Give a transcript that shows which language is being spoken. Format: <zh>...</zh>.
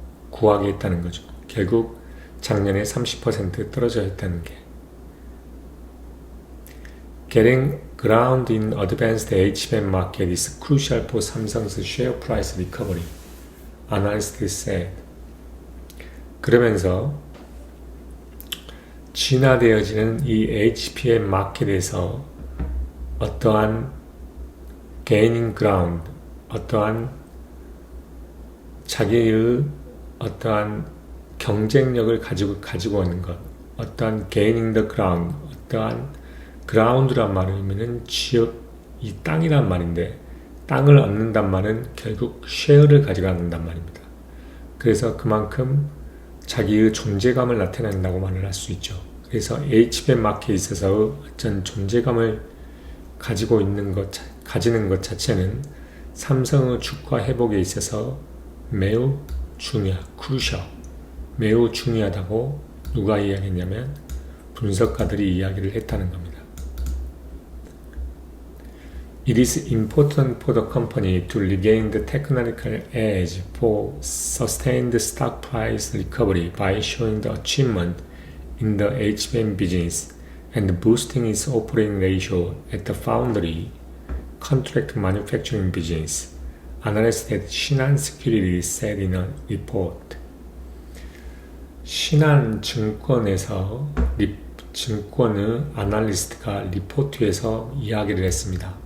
<ko>구하게 했다는 거죠. 결국 작년에 30% 떨어져 있다는 게.</ko> <en>Getting ground in advanced HBM market is crucial for Samsung's share price recovery, analysts said.</en> <ko>그러면서 진화되어지는 이 HBM 마켓에서 어떠한</ko> <en>gaining ground,</en> <ko>어떠한 자기의 어떠한 경쟁력을 가지고 있는 것, 어떠한</ko> <en>gaining the ground,</en> <ko>어떠한 ground란 말이면은 지역, 이 땅이란 말인데 땅을 얻는단 말은 결국 쉐어를 가져간단 말입니다. 그래서 그만큼 자기의 존재감을 나타낸다고 말을 할 수 있죠. 그래서 HBM 마켓에 있어서 어떤 존재감을 가지는 것 자체는 삼성의 주가 회복에 있어서 매우 crucial, 매우 중요하다고 누가 이야기했냐면 분석가들이 이야기를 했다는 겁니다.</ko> <en>It is important for the company to regain the technical edge for sustained stock price recovery by showing the achievement in the HBM business and boosting its operating ratio at the foundry contract manufacturing business, analysts at Shinhan Securities said in a report.</en> <ko>신한증권에서 증권의 아날리스트가 리포트에서 이야기를 했습니다.</ko>